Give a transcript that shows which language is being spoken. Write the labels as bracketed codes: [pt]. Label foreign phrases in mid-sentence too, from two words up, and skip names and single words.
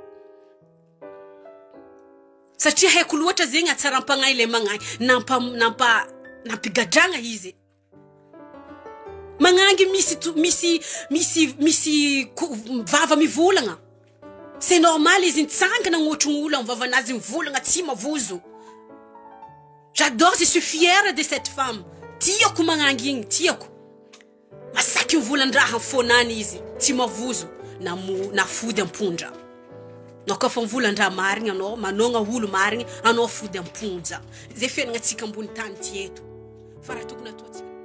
[mg] satria haiko loatra zegny atsaram-pagnahy le magnay nampigadragna izy magnangy misy vava mivolagna [fr] c'est normal [mg] izy nitsangana gnotrogno olo amin'ny vavanazy mivolagna tsy mavozo [fr] j'adore je suis fière de cette femme [mg] tiako magnangy igny tiako masaky mivolan-draha fonany izy tsy mavozo na fody ampondra no ka fa mivolan-draha marigny anao manogna olo marigny anao fody amponja zay fiainagna atsika ambony tany ty eto fa raha tokony ataontsika